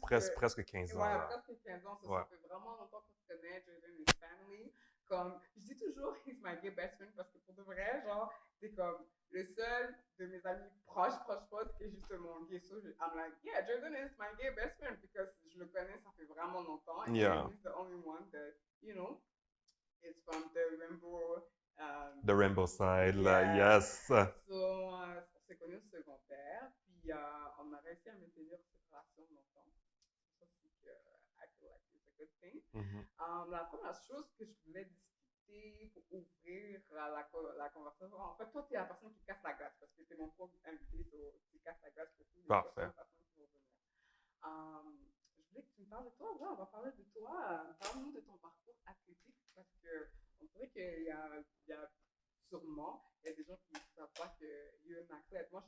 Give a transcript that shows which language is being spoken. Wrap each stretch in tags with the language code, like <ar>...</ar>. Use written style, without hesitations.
<fr>presque 15 ans. Ouais, là. presque 15 ans. Ouais. Ça fait vraiment longtemps qu'on se connaît.</fr> <en>Jordan is family.</en> <fr>Comme, je dis toujours,</fr> <en>he's my gay best friend</en> <fr>parce que pour de vrai, genre, c'est comme le seul de mes amis proches qui est juste mon gay.</fr> <en>So, I'm like, yeah, Jordan is my gay best friend because</en> <fr>je le connais, ça fait vraiment longtemps.</fr> <en>And Yeah. he's the only one that, you know, is from the rainbow. The rainbow side, là, Yeah. yes.</en> <fr>So, on s'est connus au secondaire, puis on a réussi à maintenir cette relation longtemps. Ça, c'est que</fr> <en>I feel like it's a good thing. Mhm.</en> <fr>La première chose que je voulais discuter pour ouvrir la conversation, en fait, toi, tu es la personne qui casse la glace, parce que tu es mon premier invité, so, tu casses la glace pour tous les Parfait. personnes qui vont venir. Je voulais que tu me parles de toi. Ouais, on va parler de toi. Parle-nous de ton parcours athlétique, parce que on dirait qu'il y a sûrement, il y a des gens qui ne savent pas qu'il y a un athlète.</fr>